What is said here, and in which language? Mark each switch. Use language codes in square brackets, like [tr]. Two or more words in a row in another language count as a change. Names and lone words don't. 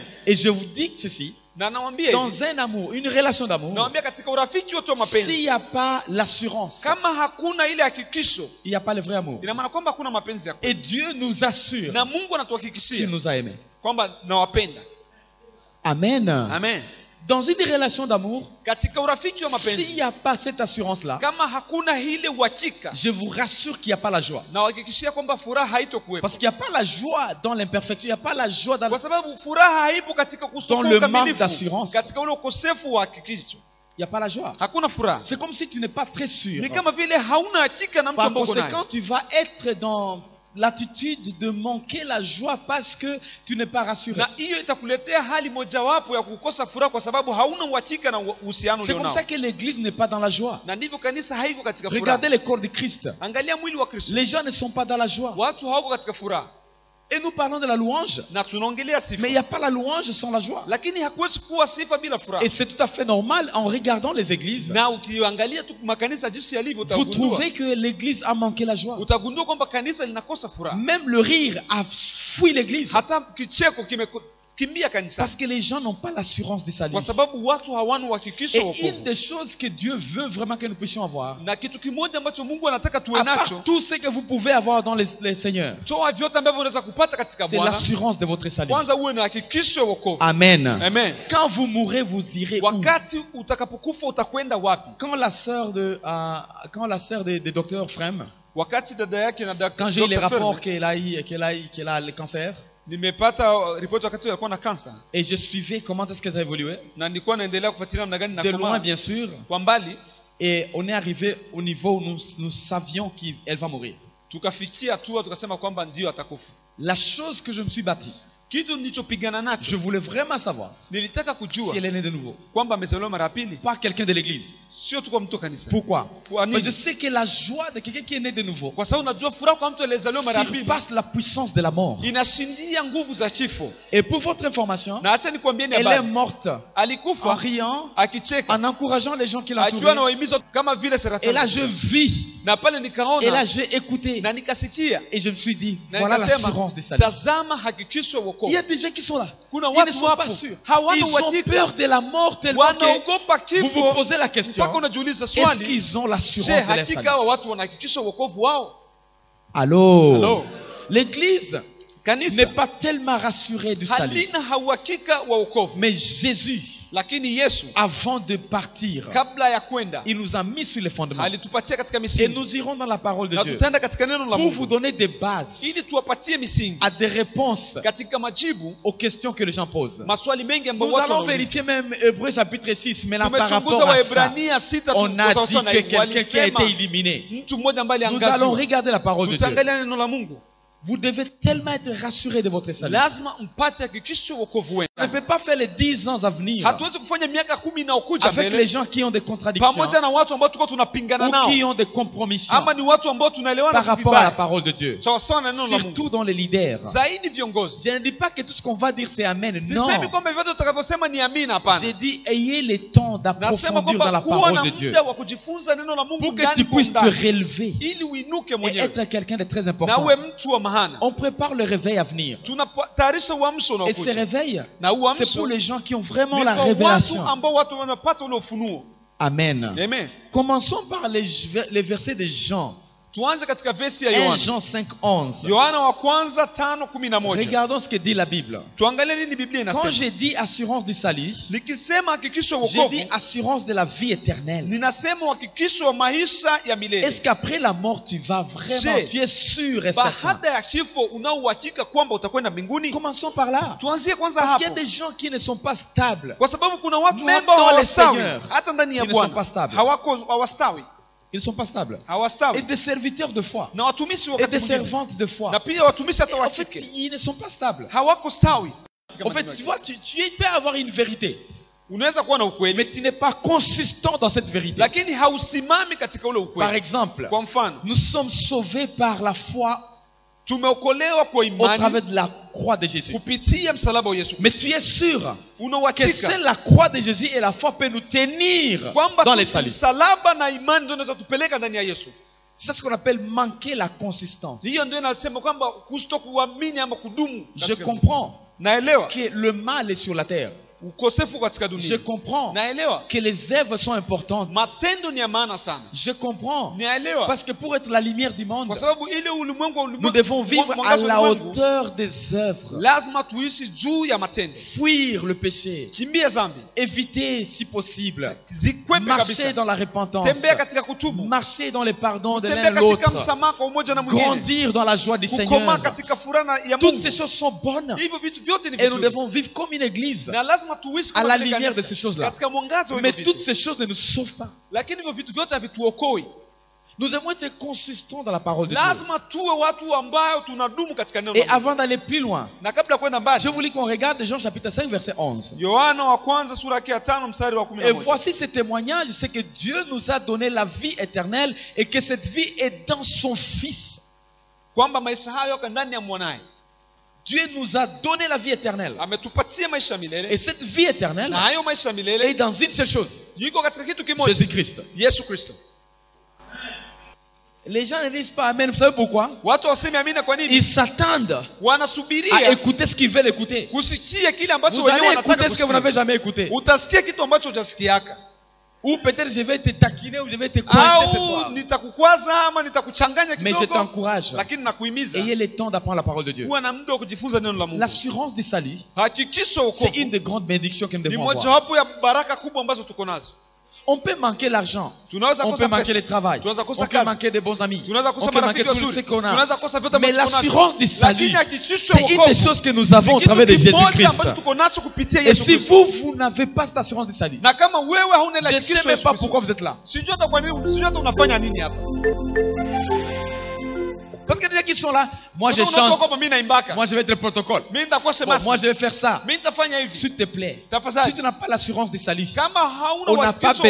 [fr] Et je vous dis ceci, [sw] Na nawaambia hivi, [fr] dans un amour, une relation d'amour, [sw] nawaambia katika urafiki wote wa [fr] s'il [sw] mapenzi [fr] n'y a pas l'assurance, [sw] kama hakuna ile hakikisho, [fr] il n'y a pas le vrai amour. [sw] ina maana kwamba hakuna mapenzi ya kweli. [fr] Et Dieu nous assure [sw] Na Mungu [fr] qu'il [sw] anatuhakikishia [fr] nous a aimés. [sw] kwamba nawapenda. [fr] Amen. [sw] Amen. [fr] Dans une relation d'amour, [sw] Katika urafiki wa [fr] s'il [sw] mapenzi [fr] n'y a pas cette assurance-là, [sw] kama hakuna ile uhakika, [fr] je vous rassure qu'il n'y a pas la joie. [sw] nawahakikishia kwamba furaha haitokuwepo. [fr] Parce qu'il n'y a pas la joie dans l'imperfection, il n'y a pas la joie dans... [sw] Kwa sababu furaha haipo katika [fr] Dans [sw] kustoka [fr] le manque [sw] ukamilifu, [fr] d'assurance. [sw] katika ule ukosefu wa hakikisho [fr] Il n'y a pas la joie. [sw] hakuna furaha. [fr] C'est comme si tu n'es pas très sûr. [sw] Ni kama vile hauna hakika na mtu [fr] Par [sw] ambaye uko [fr] conséquent, [sw] naye. [fr] tu vas être dans l'attitude de manquer la joie parce que tu n'es pas rassuré. [sw] Na hiyo itakuletea hali mojawapo ya kukosa furaha kwa sababu hauna uhakika na uhusiano [fr] C'est comme [sw] ulionao. [fr] ça que l'église n'est pas dans la joie. [sw] Na ndivyo kanisa haiko katika furaha. [fr] Regardez le corps de Christ. [sw] Angalia mwili wa Kristo. [fr] Les gens ne sont pas dans la joie. [sw] Watu hawako katika furaha. [fr] Et nous parlons de la louange, [sw] Na tunaongelea sifa. [fr] mais il n'y a pas la louange sans la joie. [sw] Lakini hakuwezi kuwa sifa bila furaha. [fr] Et c'est tout à fait normal en regardant les églises. [sw] Na ukiangalia tu makanisa jinsi yalivyo [fr] Vous [sw] utagundua. [fr] trouvez que l'église a manqué la joie. [sw] Utagundua kwamba kanisa linakosa furaha. [fr] Même le rire a fui l'église. [sw] Hata kicheko kimekimbia kanisa. [fr] Parce que les gens n'ont pas l'assurance du salut. [sw] Kwa sababu watu hawana uhakikisho wa [fr] Et une [sw] wokovu. [fr] des choses que Dieu veut vraiment que nous puissions avoir, [sw] Na kitu kimoja ambacho Mungu anataka tuwe [fr] à part [sw] nacho, [fr] tout ce que vous pouvez avoir dans les seigneurs, [sw] toa vyote ambavyo unaweza kupata katika [fr] c'est [sw] Bwana. [fr] l'assurance de votre salut. [sw] Kwanza uwe na hakikisho ya wokovu. [fr] Amen. [sw] Amen. [fr] Quand vous mourrez, vous irez où? [sw] Wakati utakapokufa utakwenda wapi? [fr] Quand la sœur de docteur Frem, [sw] Wakati dada yake na [fr] quand j'ai eu les [sw] Dr. [fr] rapports [sw] Fermi, [fr] qu'elle a le cancer, [sw] nimepata ripoti wakati alikuwa na kansa [fr] et je suivais comment est-ce qu'elle a évolué, [sw] na nilikuwa naendelea kufuatilia namna gani na [fr] de loin [sw] koma [fr] bien sûr, [sw] kwa mbali, [fr] et on est arrivé au niveau où nous savions qu'elle va mourir. [sw] tukafikia hatua tukasema kwamba ndio atakufa. [fr] La chose que je me suis bâti, [sw] Kitu nilichopigana nacho, [fr] je voulais vraiment savoir [sw] nilitaka kujua [fr] si elle est née de nouveau, [sw] kwamba amezaliwa mara pili, [fr] pas quelqu'un de l'église. [sw] sio tu kwa mtu wa kanisa. [fr] Pourquoi? [sw] Kwa [fr] Parce que je [sw] nini? [fr] sais que la joie de quelqu'un qui est né de nouveau [sw] Kwa sababu unajua furaha kwa mtu aliyezaliwa mara pili [fr] surpasse la puissance de la mort. [sw] inashindia nguvu za kifo. [fr] Et pour votre information, [sw] Na acha nikwambieni [fr] elle est [sw] habari, [fr] morte en [sw] alikufa [fr] riant, [sw] akicheka, [fr] en encourageant les gens qui [sw] akiwa [fr] l'entouraient. [sw] na wahimizo kama vile [fr] Et [sw] Seraphim. [fr] là, je vis. [sw] Na pale [fr] Et là, [sw] nikaona [fr] j'ai écouté. [sw] na nikasikia [fr] Et je me suis dit, [sw] na [fr] voilà [sw] nikasema, [fr] l'assurance des saluts. [sw] tazama hakikisho ya [fr] Il y a [sw] wokovu. [fr] des gens qui sont là. [sw] Kuna [fr] Ils ne [sw] watu [fr] sont pas [sw] wapo [fr] sûrs. [sw] hawana [fr] Ils ont [sw] uhakika, [fr] peur de la mort tellement que [sw] wanaogopa [fr] vous vous [sw] kifo [fr] posez la question, [sw] mpaka unajiuliza [fr] est-ce [sw] swali, [fr] qu'ils ont [sw] je, [fr] l'assurance de leur [sw] hakika [fr] salut? [sw] hawa watu wanahakikisha wokovu wao? [fr] Allô? [sw] Allô? [fr] L'église [sw] Kanisa [fr] n'est pas tellement rassurée du salut. [sw] halina uhakika wa wokovu, [fr] Mais Jésus, [sw] lakini Yesu [fr] avant de partir, [sw] kabla ya kwenda [fr] il nous a mis sur les fondements. [sw] alitupatia katika [fr] Et [sw] misingi, [fr] nous irons dans la parole de [sw] na [fr] Dieu [sw] tutaenda katika neno la [fr] pour vous [sw] Mungu [fr] donner des bases [sw] ili tuwapatie misingi [fr] à des réponses [sw] katika majibu [fr] aux questions que les gens posent. [sw] maswali mengi ambayo [fr] Nous [sw] watu [fr] allons [sw] wanauliza. [fr] vérifier même Hébreux chapitre 6, mais là par [sw] Tumechunguza [fr] rapport à ça, [sw] Waebrania 6 [fr] on a dit que quelqu'un qui a été éliminé. [sw] mtu mmoja ambaye [fr] Nous allons [sw] aliangazwa. [fr] regarder la parole de Dieu. [sw] Tutaangalia neno la Mungu. [fr] Vous devez tellement être rassuré de votre salut. [sw] lazima mpate hakikisho wokovu wenu. [fr] On ne peut pas faire les 10 ans à venir [sw] Hatuwezi kufanya miaka 10 inayokuja [fr] avec les [sw] mbele [fr] gens qui ont des contradictions [sw] pamoja na watu ambao tuko tunapingana [fr] ou [sw] nao, [fr] qui ont des compromissions [sw] ama ni watu ambao tunaelewana [fr] par rapport à la [sw] vibaya [fr] parole de Dieu. [sw] sawa sawa na neno la Mungu, [fr] Surtout dans les leaders. [sw] zaidi viongozi. [fr] Je ne dis pas que tout ce qu'on va dire c'est amen. Non. [sw] Sisemi kwamba vyote tutakavyosema ni amina, hapana. [fr] J'ai dit ayez le temps [sw] Nasema [fr] d'approfondir dans la [sw] kwamba kuwa [fr] parole [sw] na [fr] de Dieu [sw] muda wa kujifunza neno la Mungu [fr] pour que [sw] ndani [fr] tu [sw] kwa [fr] puisses te [sw] ndani, [fr] relever [sw] ili uinuke [fr] et [sw] mwenyewe [fr] être quelqu'un de très [sw] na [fr] important. [sw] uwe mtu wa maana. [fr] On prépare le réveil à venir. [sw] Tunatayarisha uamsho [fr] Et ce [sw] unaokuja, [fr] réveil, [sw] na [fr] c'est [sw] uamsho [fr] pour les gens qui ont vraiment [sw] ni [fr] la [sw] kwa watu [fr] révélation. [sw] ambao watu wanapata ule ufunuo. [fr] Amen. [sw] Amen. [fr] Commençons par les versets de Jean. [sw] Tuanze katika versi ya 1 Yohana. [fr] Jean 5:11. [sw] Yohana wa kwanza 5:11. [fr] Regardons ce que dit la Bible. [sw] Tuangalie nini Biblia [fr] Quand [sw] inasema. [fr] j'ai dit assurance du salut, [sw] Nikisema hakikisho [fr] j'ai [sw] wokovu, [fr] dit assurance de la vie éternelle. [sw] ninasema hakikisho wa maisha ya milele. [fr] Est-ce qu'après la mort, tu vas vraiment, tu es sûr et certain? [sw] Baada ya kifo una uhakika kwamba utakwenda mbinguni? [fr] Commençons par là. [sw] Tuanzie kwanza [fr] Parce qu'il y a [sw] hapo, [fr] des gens qui ne sont pas stables. [sw] kwa sababu kuna watu [fr] Même [sw] ambao [fr] dans le [sw] hawastawi [fr] Seigneur, [sw] hata ndani ya [fr] ils ne sont pas [sw] Bwana, [fr] stables. [sw] hawastawi, [fr] Ils ne sont pas stables. Et [sw] hawastawi, [fr] des serviteurs de foi. [sw] na watumishi [fr] Et [sw] wakati [fr] des [sw] mwingine, [fr] servantes de foi. [sw] na pia watumishi hata [fr] En [sw] wa [fr] fait, [sw] kike [fr] ils ne sont pas stables. [sw] hawako stawi. [fr] En fait, tu vois, tu peux avoir une vérité, [sw] Unaweza kuwa na [fr] mais [sw] ukweli [fr] tu n'es pas consistant dans cette vérité. [sw] lakini hausimami katika ule [fr] Par [sw] ukweli. [fr] exemple, [sw] Kwa mfano, [fr] nous sommes sauvés par la foi [sw] tumeokolewa kwa [fr] au [sw] imani [fr] travers de la croix de Jésus. [sw] kupitia msalaba wa Yesu. [fr] Mais tu es sûr [sw] Una [fr] que [sw] uhakika [fr] c'est la croix de Jésus et la foi peut nous tenir [sw] kwamba [fr] dans les saluts. [sw] msalaba na imani ndio inaweza tupeleka ndani ya Yesu. [fr] C'est ce qu'on appelle manquer la consistance. [sw] Hiyo ndio inasema kwamba kutokuamini ama kudumu. [fr] Je comprends [sw] Naelewa [fr] que le mal est sur la terre. [sw] ukosefu katika [fr] Je [sw] dunia. [fr] comprends [sw] Naelewa [fr] que les œuvres sont importantes. [sw] matendo ni ya maana sana. [fr] Je comprends. [sw] Naelewa [fr] Parce que pour être la lumière du monde, [sw] kwa sababu ile ulimwengu [fr] nous devons vivre à [sw] mwangaza wa [fr] la [sw] ulimwengu, [fr] hauteur des œuvres. [sw] lazima tuishi juu ya matendo. [fr] Fuir le péché. [sw] Kimbia dhambi, [fr] Éviter si possible. [sw] zikwepe [fr] Marcher [sw] kabisa. [fr] dans la repentance. [sw] Tembea katika kutubu, [fr] Marcher dans les pardons de l'un [sw] tembea [fr] et [sw] katika [fr] l'autre. [sw] msamaha kwa umoja na mwingine, [fr] Grandir dans la joie du [sw] kukoma [fr] Seigneur. [sw] katika furaha ya [fr] Toutes ces [sw] Mungu. [fr] choses sont bonnes. [sw] Hivyo vitu vyote ni [fr] Et nous [sw] vizuri [fr] devons vivre comme une église. [sw] na lazima tuishi [fr] à [sw] kama [fr] la [sw] vile [fr] lumière de [sw] kanisa, [fr] ces choses-là. [sw] katika mwangaza wa [fr] Mais [sw] hivyo [fr] toutes [sw] vitu. [fr] ces choses ne nous sauvent pas. [sw] Lakini hivyo vitu vyote havituokoi. [fr] Nous aimons être consistants dans la parole de Dieu. [sw] Lazima tuwe watu ambao tunadumu katika neno [fr] Et [sw] la Mungu. [fr] avant d'aller plus loin, [sw] Na kabla ya kwenda mbali, [fr] je voulais qu'on regarde Jean chapitre 5 verset 11. [sw] Yohana wa kwanza sura yake ya 5 mstari wa [fr] Et [sw] 11. [fr] voici ce témoignage, c'est que Dieu nous a donné la vie éternelle et que cette vie est dans son Fils. [sw] Kwamba maisha hayo yako ndani ya mwanae. [fr] Dieu nous a donné la vie éternelle. [sw] Ametupatia maisha [fr] Et [sw] milele. [fr] cette vie éternelle [sw] Na hayo maisha [fr] est [sw] milele [fr] dans une seule chose, [sw] yuko katika kitu kimoja, [fr] Jésus-Christ. [sw] Yesu Kristo. [fr] Les gens ne disent pas Amen. Vous savez pourquoi? [sw] Watu waseme amina kwa nini? [fr] Ils s'attendent à [sw] Wanasubiria [fr] écouter ce qu'ils veulent écouter. [sw] kusikia kile ambacho [fr] Vous [sw] wenyewe [fr] allez [sw] wanataka [fr] écouter ce que vous n'avez [sw] kusikia. [fr] jamais écouté. [sw] Utasikia kitu ambacho hujasikiaka. [fr] Ou peut-être je vais te taquiner ou je vais te coincer ce [sw] Au [fr] soir. [sw] nitakukwaza ama nitakuchanganya [fr] Mais je [sw] kidogo, [fr] t'encourage. [sw] lakini nakuhimiza [fr] Ayez le temps d'apprendre la parole de Dieu. [sw] kuwa na muda wa kujifunza neno la Mungu. [fr] L'assurance du salut, [sw] Hakikisho [fr] c'est une [sw] wokovu [fr] des grandes bénédictions que nous [sw] ni [fr] devons avoir. [sw] mojawapo ya baraka kubwa ambazo tuko nazo. [fr] On peut manquer l'argent, [sw] Tunaweza [fr] on peut [sw] kosa [fr] manquer [sw] pesa, [fr] le travail, [sw] tunaweza [fr] on [sw] kosa [fr] peut [sw] kazi, [fr] manquer des bons amis, [sw] tunaweza [fr] on [sw] kosa [fr] peut manquer [sw] marafiki [fr] tout ce [sw] wazuri, [fr] qu'on a. [sw] tunaweza kosa vyote [fr] Mais [sw] ambavyo tuko navyo. [fr] l'assurance du salut, [sw] Lakini hakikisho [fr] c'est une des [sw] wokovu [fr] choses que nous avons au [sw] ni kitu [fr] travers de [sw] kimoja [fr] Jésus-Christ. [sw] ambacho tuko nacho kupitia [fr] Et [sw] Yesu [fr] si [sw] Kristo. [fr] vous n'avez pas cette assurance du salut, [sw] Na kama wewe hauna ile [fr] je ne [sw] hakikisho [fr] sais même [sw] Yesu [fr] pas [sw] Kristo, [fr] pourquoi vous êtes là. [sw] sijui hata kwa nini, sijui hata unafanya nini hapa. [fr] Parce que les gens qui sont là, moi je [sw] Kama [fr] chante, [sw] unatoka hapa mimi naimbaka. [fr] moi je vais être le protocole. [sw] Mimi nitakuwa [fr] Bon, [sw] shemasi. [fr] moi je vais faire ça. [sw] Mimi nitafanya hivi. [fr] S'il te plaît, si [sw] Tafadhali. [fr] tu n'as pas l'assurance du salut, [sw] Kama hauna [fr] on n'a pas [sw] uhakikisho wa